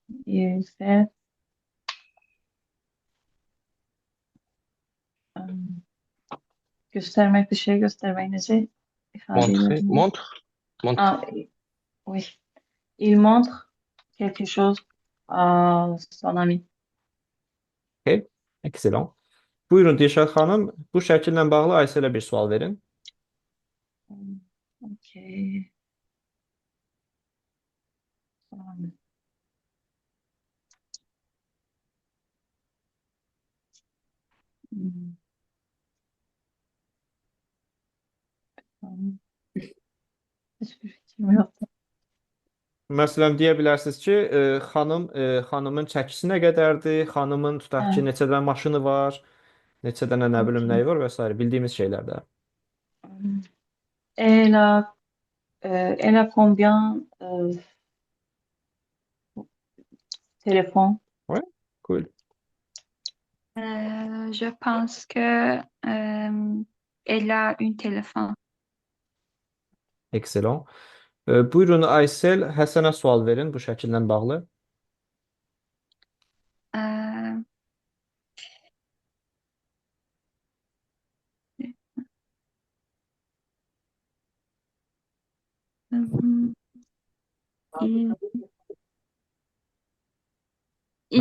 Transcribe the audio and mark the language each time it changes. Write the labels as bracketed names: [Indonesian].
[French] Il fait [Azerbaijani] euh, göstermek, bir şey göstermek necə ifade [French] Montrer. [Azerbaijani] edelim? [French] Montre. Montre. Ah, oui. Il montre quelque chose à son ami. [English] Okay, excellent. [Azerbaijani] Buyurun Dilşad xanım, bu şəkillə bağlı Ayselə bir sual verin. [English] Ok. Hmm. [Turkish] Hiçbir fikrim yok. [Azerbaijani] Məsələn, deyə bilərsiniz ki, xanımın çəkisi nə qədərdir, xanımın tutaq ki, Hə. neçə dənə maşını var, neçə dənə nə bilim Okey. nəyi var və s. bildiyimiz şeylərdə. [French] Elle a, elle a combien téléphone? Ouais, cool. Je pense que elle a une téléphone. Excellent. [Azerbaijani] Buyurun Aysel, Həsənə sual verin bu şəkillə bağlı. [French] Euh, il, il